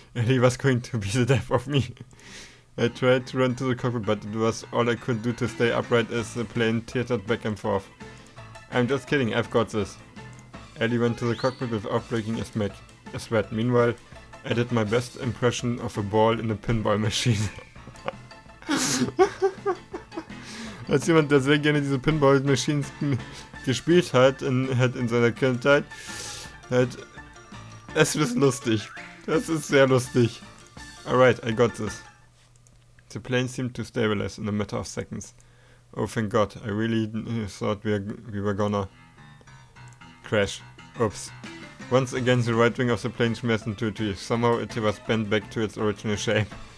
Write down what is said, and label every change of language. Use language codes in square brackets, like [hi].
[en] He was going to be the death of me. I tried to run to the cockpit, but it was all I could do to stay upright as the plane teetered back and forth. I'm just kidding, I've got this. Allie went to the cockpit without breaking a sweat. Meanwhile, I did my best impression of a ball in a pinball machine. [de] Als jemand, der sehr gerne diese Pinball-Machines gespielt hat in seiner Kindheit, es ist lustig. Das ist sehr lustig. [en] Alright, I got this. The plane seemed to stabilize in a matter of seconds. Oh, thank God, I really thought we were gonna crash. Oops. Once again, the right wing of the plane smashed into a tree. Somehow it was bent back to its original shape.